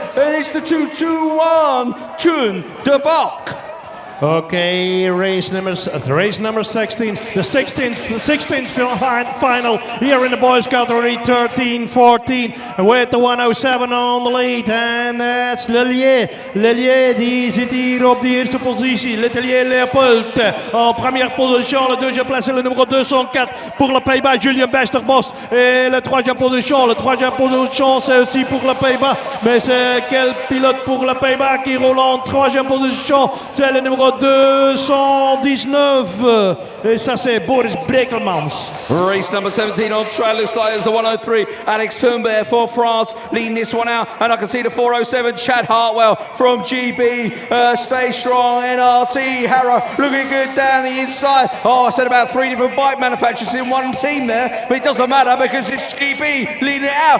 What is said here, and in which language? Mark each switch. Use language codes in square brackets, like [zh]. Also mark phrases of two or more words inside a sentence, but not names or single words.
[en] And it's the 2:21 Tune de Bok. Okay, race number 16, the 16th final here in the boys category, 13:14, with the 107 on the lead, and that's Lelier. [nl] Lelier, die zit hier op de eerste positie. [fr] L'Atelier Léopold en première position. La deuxième place, c'est le numéro 204 pour le Pays-Bas, Julien Besterbos. Et la troisième position, c'est aussi pour le Pays-Bas. Mais c'est quel pilote pour le Pays-Bas qui roule en troisième position? C'est le numéro numéro 219. Et ça, c'est Boris Brekelmans. [en] Race number 17 on track, looks like it's the 103. Alex Humbert for France leading this one out. And I can see the 407, Chad Hartwell from GB. Stay strong, NRT, Harrow looking good down the inside. Oh, I said about 3 different bike manufacturers in one team there, but it doesn't matter because it's GB leading it out.